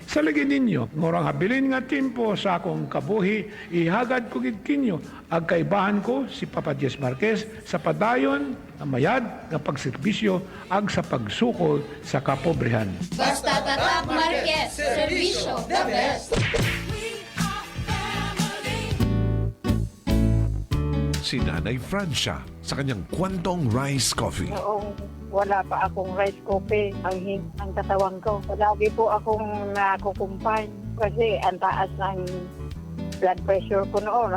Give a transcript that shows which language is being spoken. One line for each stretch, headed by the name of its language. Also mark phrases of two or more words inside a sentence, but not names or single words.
Hiligaynon: Sa lagi ninyo, ngorang habilin nga timpo sa akong kabuhi, ihagad ko gid kinyo, ag kaibahan ko si Papa Jess Marquez sa padayon, ang mayad ng pagserbisyo ag sa pagsukol sa kapobrehan. Basta tatak Marquez, serbisyo
English: the best.
Filipino: Si Nanay Francia sa kanyang Kwantong Rice Coffee. Noong wala pa akong rice coffee, ang katawan ko. Lagi po akong nakukumpay kasi ang taas ng blood pressure ko noon.